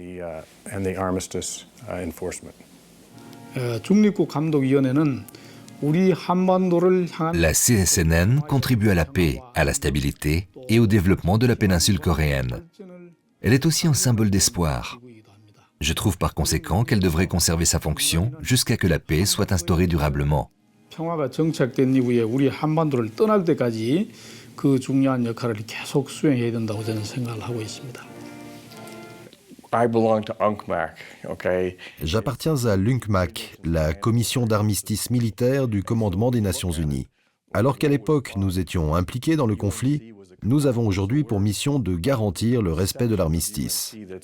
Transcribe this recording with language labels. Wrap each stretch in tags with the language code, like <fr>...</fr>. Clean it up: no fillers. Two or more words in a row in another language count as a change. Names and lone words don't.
<fr>La CSNN contribue à la paix, à la stabilité et au développement de la péninsule coréenne. Elle est aussi un symbole d'espoir. Je trouve par conséquent qu'elle devrait conserver sa fonction jusqu'à ce que la paix soit instaurée durablement.</fr> <ko>평화가 정착된 이후에 우리 한반도를 떠날 때까지 그 중요한 역할을 계속 수행해야 된다고 저는 생각을 하고 있습니다.</ko> <fr>J'appartiens à l'UNCMAC, la commission d'armistice militaire du commandement des Nations Unies. Alors qu'à l'époque nous étions impliqués dans le conflit, nous avons aujourd'hui pour mission de garantir le respect de l'armistice.</fr>